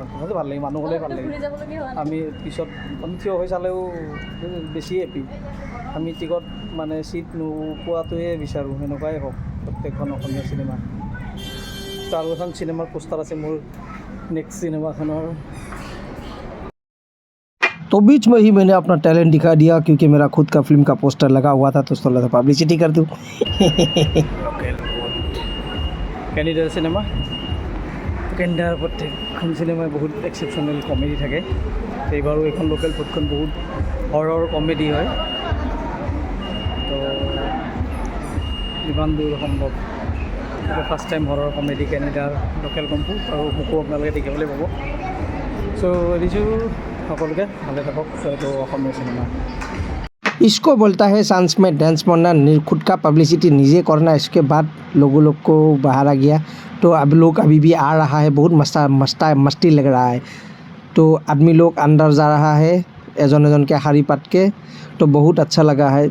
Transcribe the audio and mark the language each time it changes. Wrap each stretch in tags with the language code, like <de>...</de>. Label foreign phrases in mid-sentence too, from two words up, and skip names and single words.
<as>কথাটো ভাল লাগে, মানুহ হ'লে ভাল লাগে। আমি পিছত আমি থিয় হৈ চালেও বেছি হেপী। আমি টিকট মানে চিট নোপোৱাটোৱে বিচাৰোঁ, সেনেকুৱাই হওক প্ৰত্যেকখন অসমীয়া চিনেমা। তো আৰু এখন চিনেমাৰ পোষ্টাৰ আছে মোৰ নেক্সট চিনেমাখনৰ।</as> <hi>तो बीच में ही मैंने अपना टैलेंट दिखा दिया क्योंकि मेरा खुद का फिल्म का पोस्टर लगा हुआ था, तो सोचा था पब्लिसिटी कर दूँ।</hi> <as>কেনেডিয়াৰ চিনেমা, কেনেডিয়াৰ প্ৰত্যেকখন চিনেমাই বহুত</as> <en>exceptional comedy</en> <as>থাকে। এইবাৰো এইখন লোকেল ফুডখন বহুত</as> <en>horror comedy</en> <as>হয়। তো যিমান দূৰ সম্ভৱ</as> <en>first time horror comedy</en> <as>কেনেডিয়াৰ লোকেল কম্পু, আৰু মোকো আপোনালোকে দেখিবলৈ পাব। চ' এৰিছোঁ সকলোকে, ভালে থাকক। এইটো অসমীয়া চিনেমা।</as> <hi>इसको बोलता है सांस में डांस मारना, खुद का पब्लिसिटी निजे करना। इसके बाद लोग को बाहर आ गया, तो अब लोग अभी भी आ रहा है। बहुत मस्ती लग रहा है। तो आदमी लोग अंदर जा रहा है एजन के हारी पात के, तो बहुत अच्छा लगा है।</hi>